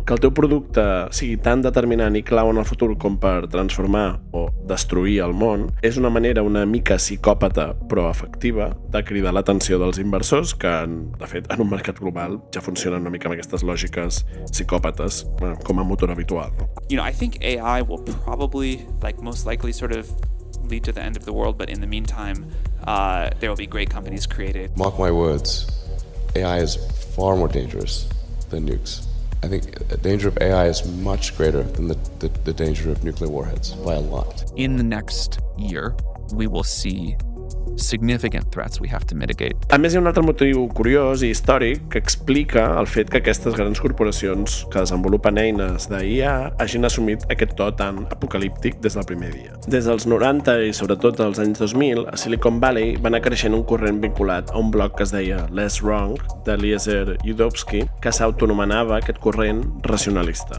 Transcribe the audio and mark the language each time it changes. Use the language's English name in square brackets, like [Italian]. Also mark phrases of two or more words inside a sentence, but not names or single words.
[Catalan] Que el teu producte sigui tan determinant i clau en el futur com per transformar o destruir el món és una manera una mica psicòpata però efectiva de cridar l'atenció dels inversors que, de fet, en un mercat global ja funcionen una mica amb aquestes lògiques psicòpates com a motor habitual. No? [English] I think AI will probably, most likely sort of lead to the end of the world, but in the meantime, there will be great companies created. Mark my words, AI is far more dangerous than nukes. I think the danger of AI is much greater than the danger of nuclear warheads by a lot. In the next year, we will see significant threats we have to mitigate. [Catalan] A més, hi ha un altre motiu curiós i històric que explica el fet que aquestes grans corporacions que desenvolupen eines d'IA hagin assumit aquest to tan apocalíptic des del primer dia. Des dels 90 i sobretot als anys 2000, a Silicon Valley va anar creixent un corrent vinculat a un blog que es deia Less Wrong, d'Eliezer Yudkowsky, que s'autonomenava aquest corrent racionalista.